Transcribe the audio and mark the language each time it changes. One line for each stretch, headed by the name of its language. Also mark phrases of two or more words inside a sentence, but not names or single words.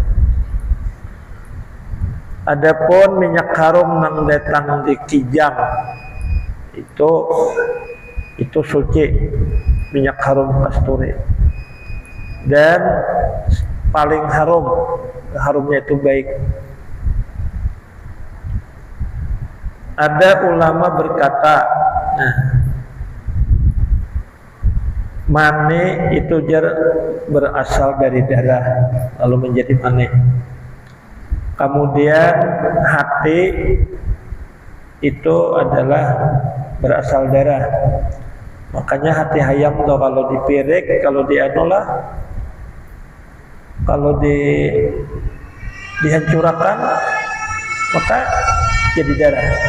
Indonesian: Adapun minyak harum nang datang di kijang itu suci, minyak harum kasturi, dan paling harumnya itu baik. Ada ulama berkata, mani itu berasal dari darah lalu menjadi mani. Kemudian hati itu adalah berasal darah. Makanya hati ayam tuh kalau dipirek, kalau dihancurkan maka jadi darah.